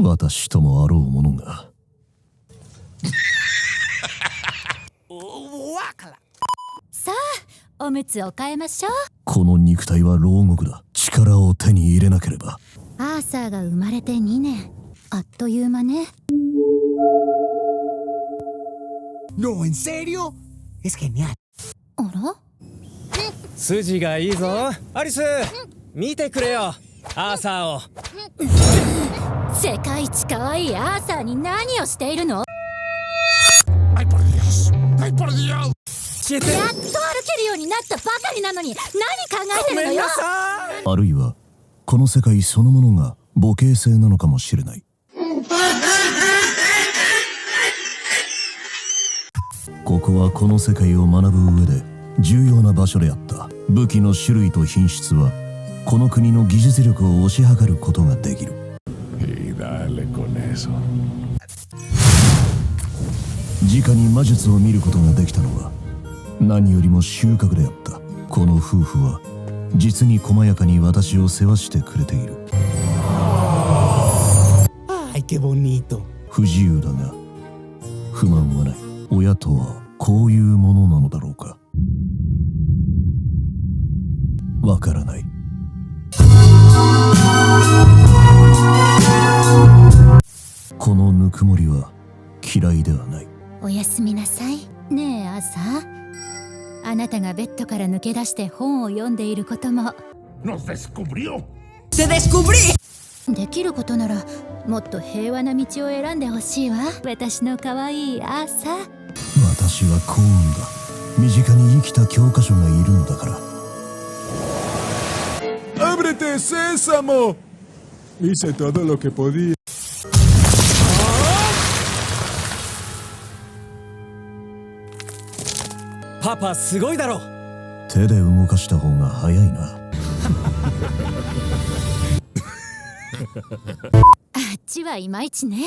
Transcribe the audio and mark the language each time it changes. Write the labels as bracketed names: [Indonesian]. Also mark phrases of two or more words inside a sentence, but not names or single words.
[Japanese] 私ともあろうものが。さあ、おむつを替えましょう。この肉体は牢獄だ。力を手に入れなければ。アーサーが生まれて2年。あっという間ね。 [Spanish] No, ¿en serio? Es genial. [Japanese] あら？筋がいいぞ。アリス、見てくれよ、アーサーを。世界一可愛いアーサーに何をしているの？ [Spanish] ¡Ay, por Dios! ¡Ay, por Dios! [Japanese] やっと歩けるようになったばかりなのに何考えてるのよ。あるいはこの世界そのものが母系性なのかもしれない。ここはこの世界を学ぶ上で重要な場所であった。武器の種類と品質はこの国の技術力を推し量ることができる。 [Spanish] Y dale con eso. [Japanese] 直に魔術を見ることができたのは何よりも収穫であった。この夫婦は実に細やかに私を世話してくれている。 [Spanish] Ay, qué bonito. [Japanese] 不自由だが不満はない。親とはこういうものなのだろうか。わからない。このぬくもりは嫌いではない。おやすみなさい。ねえアーサー、あなたがベッドから抜け出して本を読んでいることも [Spanish] ¡Nos descubrió! [Japanese] できることならもっと平和な道を選んでほしいわ。私の可愛いアーサー。私は幸運だ。身近に生きた教科書がいるのだから。 [Spanish] ¡Ábrete, Sésamo! Hice todo lo que podía. [Japanese] パパすごいだろ。手で動かした方が早いな。あっちはいまいちね。